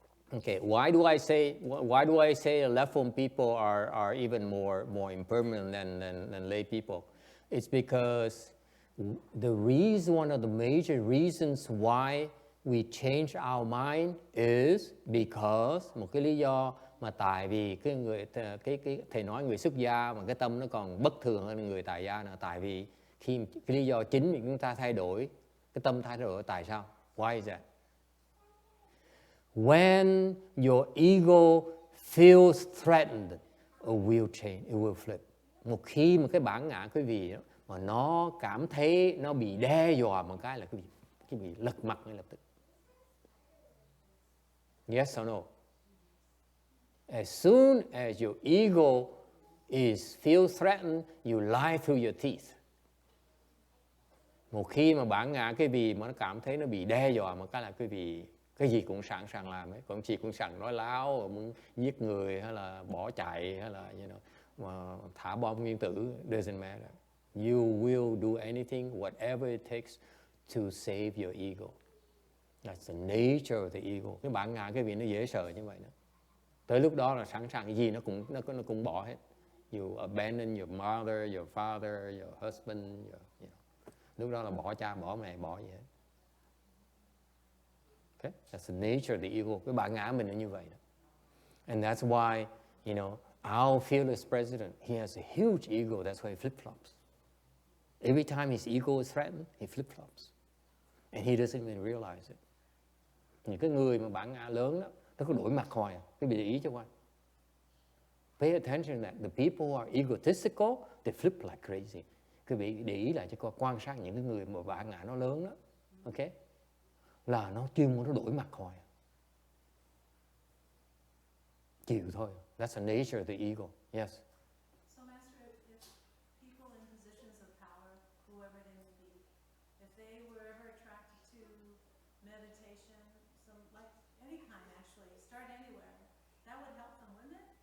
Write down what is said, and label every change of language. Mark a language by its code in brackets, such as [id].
[en] Okay, why do I say left form people are even more impermanent than lay people? It's because one of the major reasons why we change our mind is because [vi] một cái lý do mà tại vì cái thầy nói người xuất gia mà cái tâm nó còn bất thường hơn người tại gia nữa, tại vì khi cái lý do chính mà chúng ta thay đổi cái tâm thay đổi tại sao? [en] Why is that? When your ego feels threatened, it will change, it will flip. [vi] Một khi mà cái bản ngã quý vị đó, mà nó cảm thấy nó bị đe dọa một cái là cái bị lật mặt ngay lập tức. [en] Yes or no? As soon as your ego feels threatened, you lie through your teeth. [vi] Một khi mà bản ngã cái gì mà nó cảm thấy nó bị đe dọa một cái là cái gì cũng sẵn sàng làm ấy, còn chị cũng sẵn nói láo, muốn giết người hay là bỏ chạy hay là mà thả bom nguyên tử, [en] doesn't matter. You will do anything, whatever it takes to save your ego. That's the nature of the ego. [vi] Cái bản ngã cái gì nó dễ sợ như vậy đó. Tới lúc đó là sẵn sàng cái gì nó cũng bỏ hết. [en] You abandon your mother, your father, your husband, [vi] lúc đó là bỏ cha, bỏ mẹ, bỏ gì hết. [en] Okay? That's the nature of the ego. [vi] Cái bản ngã mình là như vậy đó. [en] And that's why, our fearless president, he has a huge ego. That's why he flip-flops. Every time his ego is threatened, he flip-flops. And he doesn't even realize it. [vi] Những cái người mà bản ngã lớn đó, nó có đổi mặt hoài. Cái bị để ý cho quan. [en] Pay attention that the people who are egotistical, they flip like crazy. [vi] Cái bị để ý lại cho quan sát những cái người mà bản ngã nó lớn đó. Okay? Là nó chuyên môn nó đổi mặt hoài. Chịu thôi. [en] That's the nature of the ego. Yes. So, Master, if people in positions of power, whoever they may be, if they were ever attracted to meditation, like any kind actually, start anywhere, that would help them, wouldn't it?